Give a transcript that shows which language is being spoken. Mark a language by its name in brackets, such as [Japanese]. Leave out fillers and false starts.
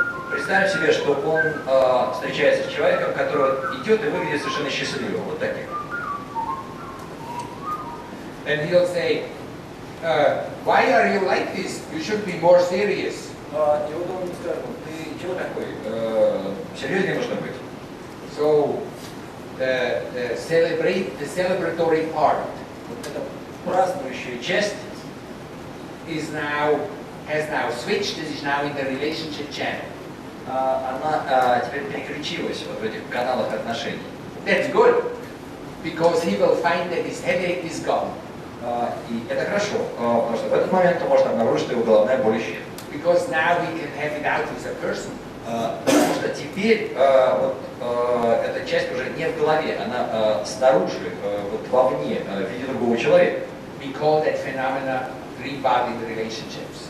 [Russian] Представим себе, что он встречается с человеком, который идет и выглядит совершенно счастливым, вот таким. [English] And he'll say, why are you like this? You should be more serious. [Russian] И вот он скажет, ты чего такой? Серьезнее нужно быть. [English] So, the celebratory part, [Russian] Вот эта празднующая часть [English] has now switched. This is now in the relationship channel. [Russian] Она теперь переключилась вот в этих каналах отношений. [English] That's good, because he will find that his headache is gone. [Russian] И это хорошо, потому что в этот момент он может обнаружить, что его головная боль исчезла. [English] Because now he can have it out with a person. [Russian] Потому что теперь эта часть уже не в голове, она снаружи, вот вовне, в виде другого человека. [English] We call that phenomena dream body relationships.